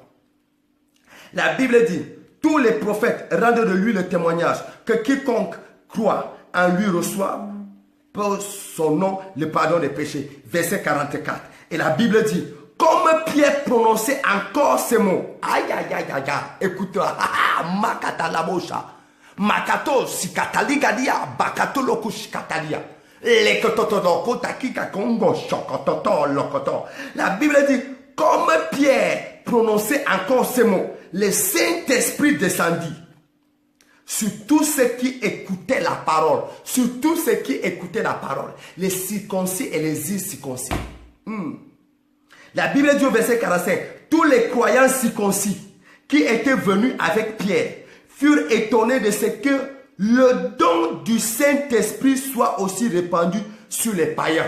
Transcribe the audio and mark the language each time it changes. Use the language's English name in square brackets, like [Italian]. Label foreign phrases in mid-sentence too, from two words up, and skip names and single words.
[French] La Bible dit, tous les prophètes rendent de lui le témoignage que quiconque croit en lui reçoit pour son nom le pardon des péchés. Verset 44. Et la Bible dit, comme Pierre prononçait encore ces mots, aïe aïe aïe aïe aïe, écoute-toi, makata la bosha, makato sikatali gadia, bakato lokush katalia, lekototo takika kongo shokototo lokoto. La Bible dit, comme Pierre prononçait encore ces mots, le Saint-Esprit descendit sur tous ceux qui écoutaient la parole, sur tous ceux qui écoutaient la parole, les circoncis et les incirconcis. La Bible dit au verset 45, tous les croyants circoncis qui étaient venus avec Pierre furent étonnés de ce que le don du Saint-Esprit soit aussi répandu sur les païens.